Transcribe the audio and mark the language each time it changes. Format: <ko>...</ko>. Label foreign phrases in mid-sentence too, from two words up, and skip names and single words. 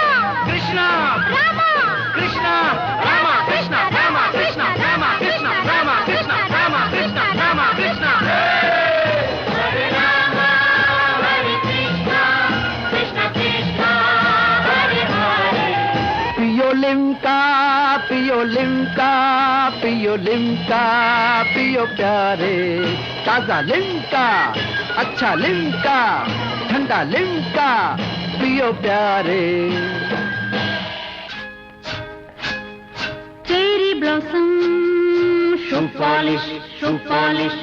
<sd>कृष्णा रामा कृष्णा रामा कृष्णा रामा कृष्णा रामा कृष्णा रामा कृष्णा रामा कृष्णा रामा कृष्णा। हरे रामा हरे कृष्णा, कृष्णा कृष्णा हरे हरे।</sd> <hi>पियो लिम्का पियो लिम्का, पियो लिम्का पियो प्यारे। ताजा लिम्का, अच्छा लिम्का, ठंडा लिम्का पियो प्यारे।</hi> <en>Cherry Blossom shoe polish, shoe polish,</en>